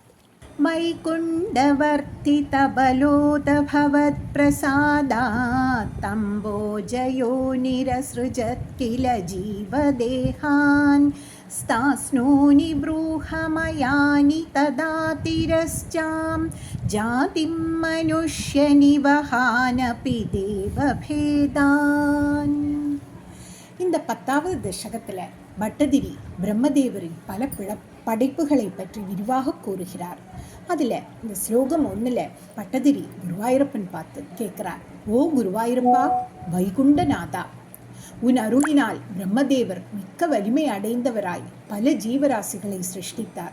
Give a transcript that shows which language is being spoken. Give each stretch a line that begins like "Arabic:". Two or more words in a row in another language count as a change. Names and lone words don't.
Sanskrit: मैकुण्डवर्तितबलोदभवत्प्रसादात् तम्बोजयोनिरसृजत् किल जीवदेहान् स्तास्नूनि बृहमयानि तदातिरश्चां जातिं मनुष्यनिवहानपि देवभेदान्.
Tamil: இந்த 10வது தசகத்தில் பட்டதிரி பிரம்மதேவரின் பல படைப்புகளை பற்றி விரிவாக கூறுகிறார். அதில் இந்த ஸ்லோகம் 1ல் பட்டதிரி குருவாயூரப்பன் பார்த்து கேட்குறார். ஓ குருவாயூரப்பா, வைகுண்டநாதா, உன் அருளினால் பிரம்மதேவர் மிக்க வலிமை அடைந்தவராய் பல ஜீவராசிகளை சிருஷ்டித்தார்.